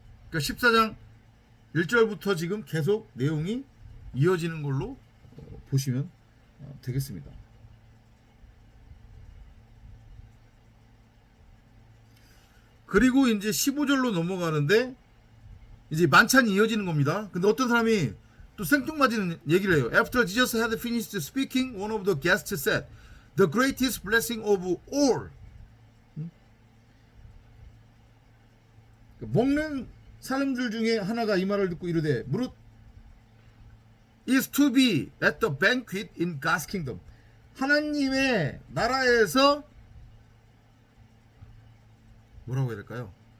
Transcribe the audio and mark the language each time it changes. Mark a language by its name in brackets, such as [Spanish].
[Korean] 그러니까 14장 1절부터 지금 계속 내용이 이어지는 걸로 보시면 되겠습니다. 그리고 이제 15절로 넘어가는데 이제 만찬이 이어지는 겁니다. 근데 어떤 사람이 또 생뚱맞은 얘기를 해요. [English] After Jesus had finished speaking, one of the guests said, "The greatest blessing of all." [Korean] 먹는 사람들 중에 하나가 이 말을 듣고 이르되 무릇 [English] is to be at the banquet in God's kingdom. [Korean] 하나님의 나라에서 뭐라고 해야 될까요?